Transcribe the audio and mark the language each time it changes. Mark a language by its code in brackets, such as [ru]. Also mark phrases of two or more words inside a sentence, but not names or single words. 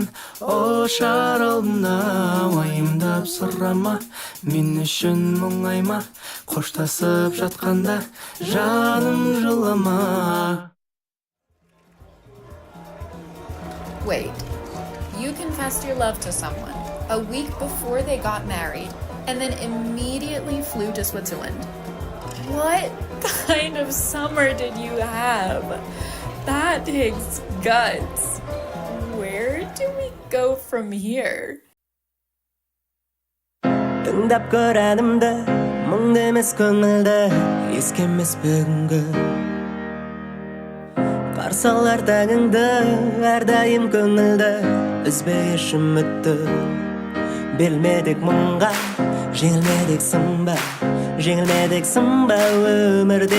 [kk] Ошар алдында уайымдап сұрама, мен үшін мұңайма, қоштасып жатқанда жаным жылама. [en] Wait, you confessed your love to someone a week before they got married and then immediately flew to Switzerland. What kind of summer did you have? That takes guts. Where do we go from here? [kk] тыңдап көр әнімді, мұңды емес көңілді, еске емес бүгінгі. Қарсы алар таңыңды, әрдайым көңілді, үзбей еш үмітті. Берілмедік мұңға, жеңілмедік сынба, жеңілмедік сынба өмірде.